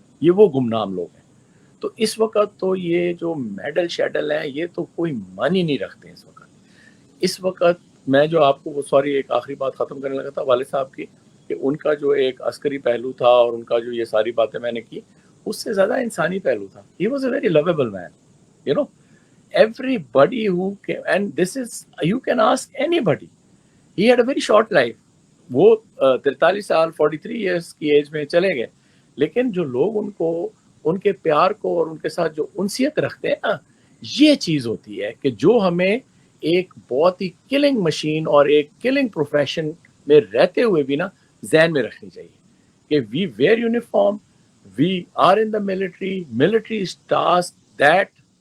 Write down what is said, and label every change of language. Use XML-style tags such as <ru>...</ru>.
<ur>یہ وہ گمنام لوگ ہیں. تو اس وقت تو یہ جو میڈل شیڈل ہیں یہ تو کوئی معنی نہیں رکھتے ہیں اس وقت میں جو آپ کو سوری ایک آخری بات ختم کرنے لگا تھا والد صاحب کی, کہ ان کا جو ایک عسکری پہلو تھا اور ان کا جو یہ ساری باتیں میں نے کی, اس سے زیادہ انسانی پہلو تھا.</ur> <en>He was a very lovable man, you know. Everybody who came, and this is, you can ask anybody. He had a very short life.</en> <ur>وہ 43 سال 43 ایئرس کی ایج میں چلے گئے, لیکن جو لوگ ان کو ان کے پیار کو اور ان کے ساتھ جو انسیت رکھتے ہیں نا, یہ چیز ہوتی ہے کہ جو ہمیں ایک بہت ہی کلنگ مشین اور ایک کلنگ پروفیشن میں رہتے ہوئے بھی نا ذہن میں رکھنی چاہیے کہ</ur> <en>we wear uniform, we are in the military is task that</en>